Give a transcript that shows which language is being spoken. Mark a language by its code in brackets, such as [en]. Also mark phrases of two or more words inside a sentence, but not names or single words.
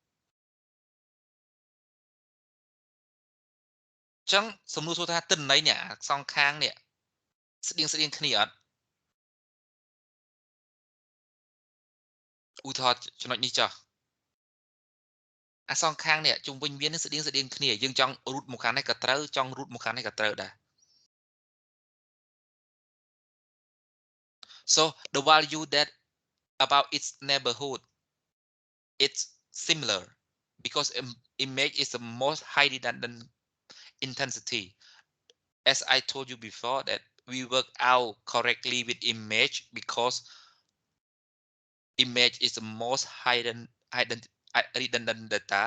[km] ចឹងសំណួរសួរថាទិន្នន័យនេះសងខាងនេះស្តៀងគ្នាអត់ឧទាហរណ៍ចំណុចនេះចុះអាសងខាងនេះជុំវិញវានឹងស្តៀងគ្នាយើងចង់ root មកខាងនេះក៏ត្រូវចង់ root មកខាងនេះក៏ត្រូវដែរ [en] so the value that about its neighborhood it's similar because image is the most high redundant intensity as I told you before that we work out correctly with image because image is the most redundant data.